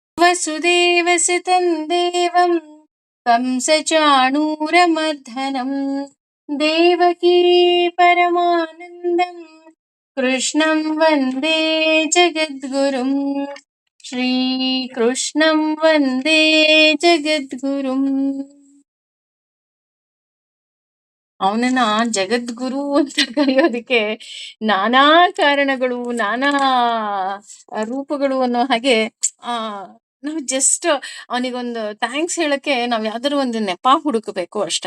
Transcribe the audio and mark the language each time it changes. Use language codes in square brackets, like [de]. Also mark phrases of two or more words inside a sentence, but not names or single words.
[sa] वसुदेवसुतं देवं कंसचाणूरमर्दनं देवकी परमानन्दं कृष्णं वन्दे जगद्गुरुं श्रीकृष्णं वन्दे जगद्गुरुम्. [kn] ಅವನನ್ನ ಜಗದ್ಗುರು ಅಂತ ಕರೆಯೋದಕ್ಕೆ ನಾನಾ ಕಾರಣಗಳು, ನಾನಾ ರೂಪಗಳು ಅನ್ನೋ ಹಾಗೆ ಆ ನಾವು ಜಸ್ಟ್ ಅವನಿಗೊಂದು ಥ್ಯಾಂಕ್ಸ್ ಹೇಳಕ್ಕೆ ನಾವ್ ಯಾವ್ದಾದ್ರು ಒಂದು ನೆಪ ಹುಡುಕಬೇಕು ಅಷ್ಟೆ.